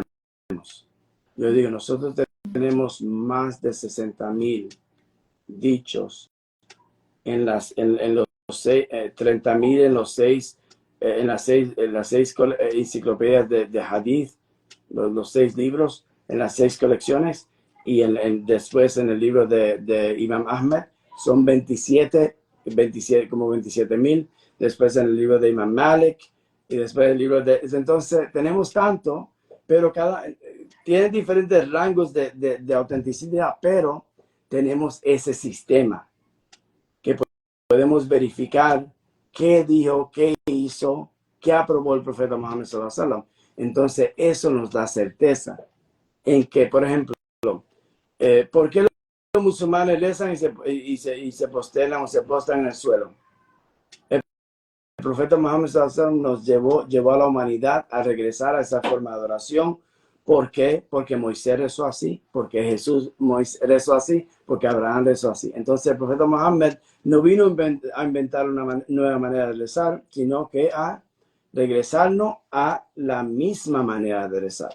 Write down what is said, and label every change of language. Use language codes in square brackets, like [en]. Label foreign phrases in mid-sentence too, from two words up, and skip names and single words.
[es] Yo digo, nosotros tenemos más de 60,000 dichos en los 30,000 en las seis enciclopedias de Hadith, los 6 libros, en las 6 colecciones, y después en el libro de Imam Ahmed son 27, como 27,000, después en el libro de Imam Malik, y después el libro de... Entonces tenemos tanto, pero tiene diferentes rangos de autenticidad, pero tenemos ese sistema que podemos verificar qué dijo, qué hizo, qué aprobó el profeta Muhammad [ar] صلى الله عليه وسلم. [es] Entonces eso nos da certeza en que, por ejemplo, ¿por qué los musulmanes rezan y se posternan o se postran en el suelo? El profeta Muhammad [ar] صلى الله عليه وسلم [es] nos llevó a la humanidad a regresar a esa forma de adoración. ¿Por qué? Porque Moisés rezó así, porque Moisés rezó así, porque Abraham rezó así. Entonces el profeta Muhammad no vino a inventar una nueva manera de rezar, sino que a regresarnos a la misma manera de rezar.